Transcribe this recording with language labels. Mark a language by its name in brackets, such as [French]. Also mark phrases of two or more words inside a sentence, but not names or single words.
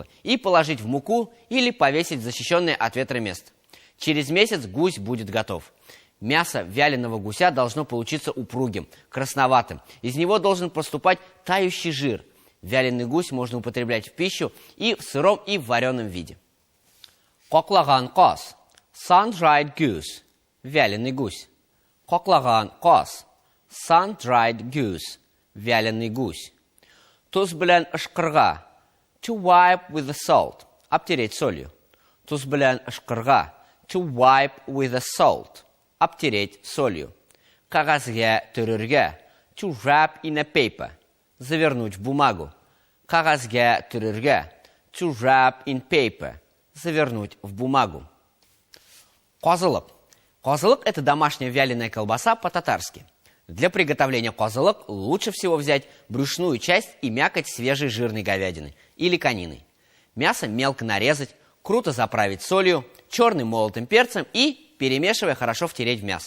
[Russian] И положить в муку или повесить в защищенное от ветра место. Через месяц гусь будет готов. Мясо вяленого гуся должно получиться упругим, красноватым. Из него должен поступать тающий жир. Вяленый гусь можно употреблять в пищу и в сыром, и в вареном виде. [Tatar] Каклаган каз. [English] Sun-dried goose. [Russian] Вяленый гусь. [Tatar] Каклаган каз. [English] Sun-dried goose. [Russian] Вяленый гусь. [Tatar] Туз белән ышкырга. [English] To wipe with the salt. [Russian] Обтереть солью. [Tatar] Туз белән ышкырга. [English] To wipe with the salt. [Russian] Обтереть солью. [Tatar] Кагазгә төрергә. [English] To wrap in a paper. [Russian] Завернуть в бумагу. [Tatar] Кагазгә төрергә. [English] To wrap in paper. [Russian] Завернуть в бумагу. Казылык. Казылык – это домашняя вяленая колбаса по-татарски. Для приготовления казылык лучше всего взять брюшную часть и мякоть свежей жирной говядины или конины. Мясо мелко нарезать, круто заправить солью, черным молотым перцем и, перемешивая, хорошо втереть в мясо.